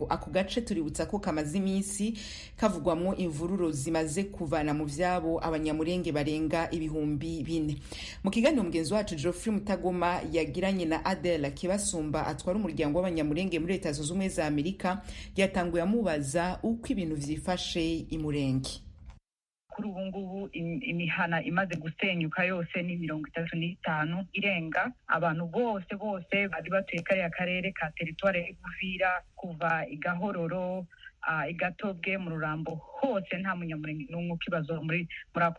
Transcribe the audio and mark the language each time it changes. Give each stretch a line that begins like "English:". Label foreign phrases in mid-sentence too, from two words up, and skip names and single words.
Rundi: Ako gace tuributsa ko kamaze iminsi kavugwamwo imvururo zimaze kuvana mu vyabo abanyamurenge barenga ibihumbi 4. Mu kiganiro mugenzi wacu Geoffrey Mutagoma yagiranye na Adela Kibasumba atwara umuryango w'abanyamurenge muri Leta Zunze Ubumwe za Amerika yatanguye amubaza uko ibintu vyifashe imurenge.
Kinyarwanda: Kuri ubu ngubu imihana imaze gusenyuka yose ni 35 irenga abantu bose bari batuye kariya karere ka teritware y'Uvira kuva igahororo igatobwe mu Rurambo hose nta munyamurenge n'umwe ukibazo muri ako